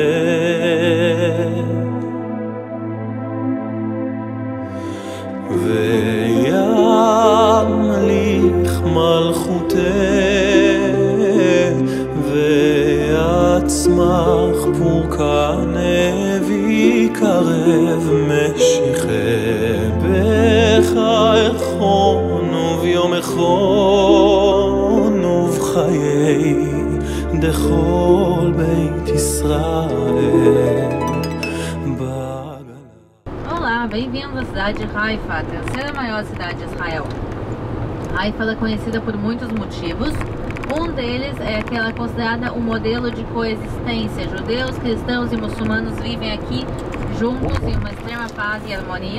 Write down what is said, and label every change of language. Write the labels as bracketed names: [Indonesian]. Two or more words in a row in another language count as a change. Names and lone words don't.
[Aramaic] וימליך מלכותה ויצמח פורקנה ויקרב משיחה בחייכון וביום אחרון ובחיי דכל בית ישראל. [Portuguese] Olá, bem-vindos à cidade de Haifa, a terceira maior cidade de Israel. Haifa é conhecida por muitos motivos. Um deles é que ela é considerada um modelo de coexistência. Judeus, cristãos e muçulmanos vivem aqui juntos em uma extrema paz e harmonia.